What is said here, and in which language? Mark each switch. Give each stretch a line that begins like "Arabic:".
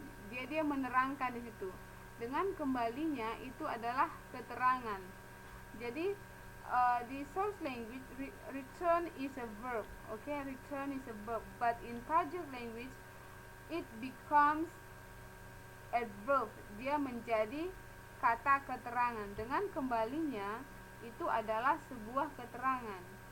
Indonesian: Dia menerangkan di situ. Dengan kembalinya itu adalah keterangan. Jadi di
English: source language return is a verb. Return is a verb, but in target language it becomes adverb.
Indonesian: Dia menjadi kata keterangan. Dengan kembalinya itu adalah sebuah keterangan.